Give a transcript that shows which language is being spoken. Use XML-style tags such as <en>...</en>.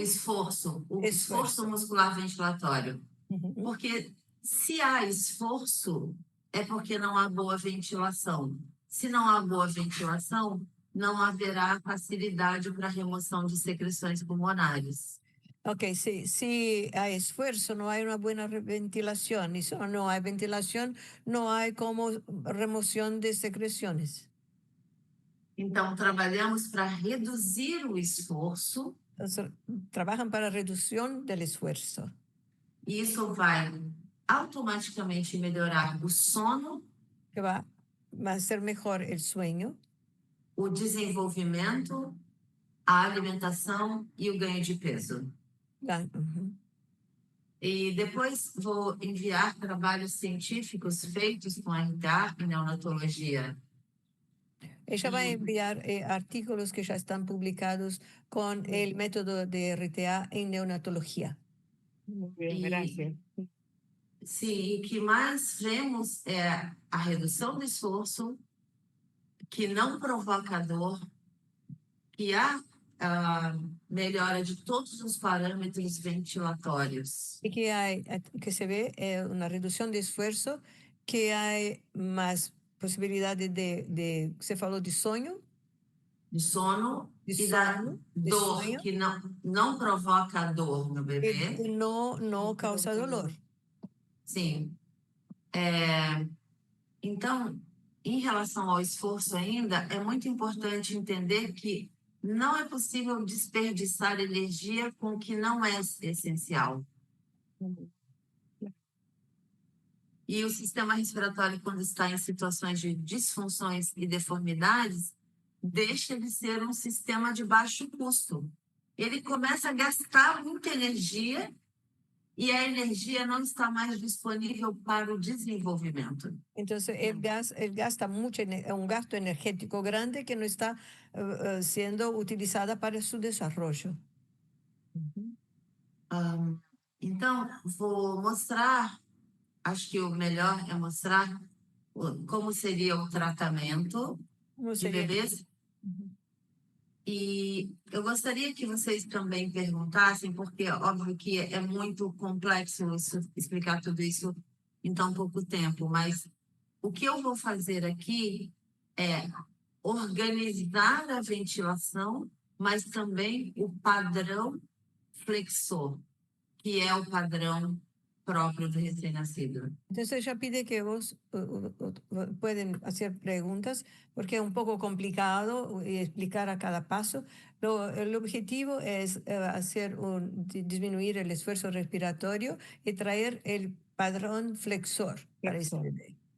<pt>esforço muscular ventilatório. Porque se há esforço, é porque não há boa ventilação. Se não há boa ventilação, não haverá facilidade para a remoção de secreções pulmonares.</pt> <es>Ok, si hay esfuerzo, no hay una buena ventilación. Y si no hay ventilación, no hay como remoción de secreciones.</es> <pt>Então, trabalhamos para reduzir o esforço.</pt> <es>Entonces, trabajan para reducción del esfuerzo.</es> <pt>E isso vai automaticamente melhorar o sono,</pt> <es>que va a ser mejor el sueño,</es> <pt>o desenvolvimento, a alimentação e o ganho de peso. ujú. E depois vou enviar trabalhos científicos feitos com RTA e neonatologia.</pt> <es>Ella va a enviar artículos que ya están publicados con el método de RTA en neonatología. Muy bien,</es> <pt>E,</pt> <es>gracias.</es> <pt>sim, o que mais vemos é a redução do esforço, que não provoca dor, que há melhora de todos os parâmetros ventilatórios.</pt> <es>Y que se ve una reducción de esfuerzo, que hay más posibilidades</es> <pt>se falou de sonho, De sono de e da sono, de dor, sonho, que não provoca dor no bebê.</pt> <es>que no causa dolor.</es> <pt>Sim. Então, em relação ao esforço ainda, é muito importante entender que não é possível desperdiçar energia com o que não é essencial. E o sistema respiratório, quando está em situações de disfunções e deformidades, deixa de ser um sistema de baixo custo. Ele começa a gastar muita energia e a energia não está mais disponível para o desenvolvimento.</pt> <es>Entonces, él gasta mucho, un gasto energético grande que no está siendo utilizada para su desarrollo.</es> <pt>Então, vou mostrar, acho que o melhor é mostrar como seria o tratamento</pt> <es>¿Cómo</es> <pt>de</pt> <es>sería?</es> <pt>bebês. Ujú. E eu gostaria que vocês também perguntassem, porque óbvio que é muito complexo explicar tudo isso em tão pouco tempo, mas o que eu vou fazer aqui é organizar a ventilação, mas também o padrão flexor, que é o padrão próprio do recém-nascido.</pt> <es>Entonces ella pide que vos pueden hacer preguntas porque es un poco complicado explicar a cada paso. El objetivo es disminuir el esfuerzo respiratorio y traer el padrón flexor para ese bebé.</es>